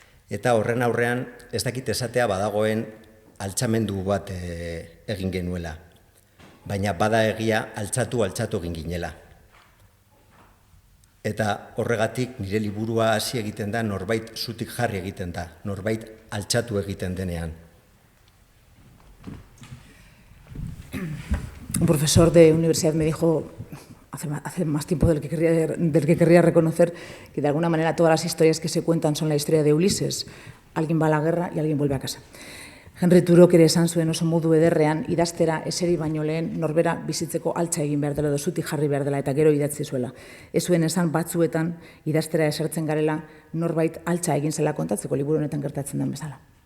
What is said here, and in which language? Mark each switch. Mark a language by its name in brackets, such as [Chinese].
[Basque] Eta horren aurrean ez dakit esatea badagoen altxamendu bat egin genuela. Baina bada egia altxatu egin ginela. Eta horregatik nire liburua hasi egiten da, norbait zutik jarri egiten da, norbait altxatu egiten denean. [Spanish] Un profesor de universidad me dijo hace más tiempo del que querría reconocer que de alguna manera todas las historias que se cuentan son la historia de Ulises. Alguien va a la guerra y alguien vuelve a casa. [Basque] Henry Thoreauk ere esan zuen oso modu ederrean idaztera eseri baino lehen norbera bizitzeko altxa egin behar dela edo zutik jarri behar dela eta gero idatzi zuela. Ez zuen esan batzuetan idaztera esertzen garela norbait altxa egin zela kontatzeko liburu honetan gertatzen den bezala.